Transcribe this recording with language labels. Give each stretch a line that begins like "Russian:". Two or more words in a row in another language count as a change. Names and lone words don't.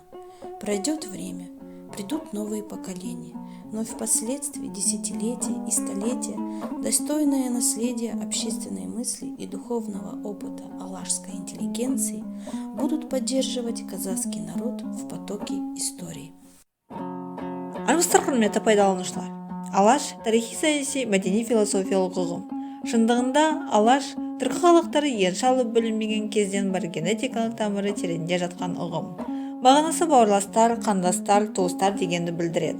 Russian: Пройдет время, придут новые поколения, но и впоследствии десятилетия и столетия достойное наследие общественной мысли и духовного опыта алашской интеллигенции будут поддерживать казахский народ в потоке истории.
Kazakh: Армысыздар құрметті пайдаланушылар. Алаш тарихи саяси мәдени философиялық ұғым. Шындығында алаш түркі халықтары енші алып бөлінбеген кезден бір генетикалық тамыры тереңде жатқан ұғым. Мағынасы бауырластар, қандастар, туыстар дегенді білдіреді.